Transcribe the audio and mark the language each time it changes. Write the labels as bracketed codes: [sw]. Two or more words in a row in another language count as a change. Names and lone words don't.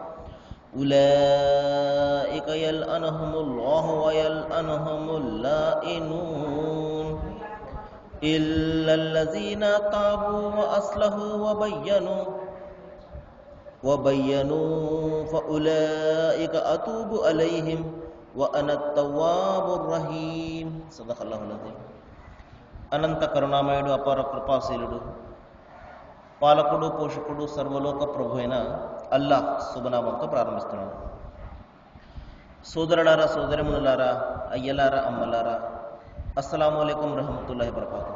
[ar] أولئك يلعنهم الله ويلعنهم اللائنون إلا الذين تابوا وأصلحوا وبينوا فأولئك أتوب عليهم وأنا التواب الرحيم. صدق الله العظيم. [te] అనంత కరుణామయుడు, అపార కృపాశీలుడు, పాలకుడు, పోషకుడు, సర్వలోక ప్రభు అయిన అల్లాహ్ శుభనామంతో ప్రారంభిస్తున్నాను. సోదరులారా, సోదరిమునులారా, అయ్యలారా, అమ్మలారా, [ar] السلام عليكم ورحمة الله وبركاته.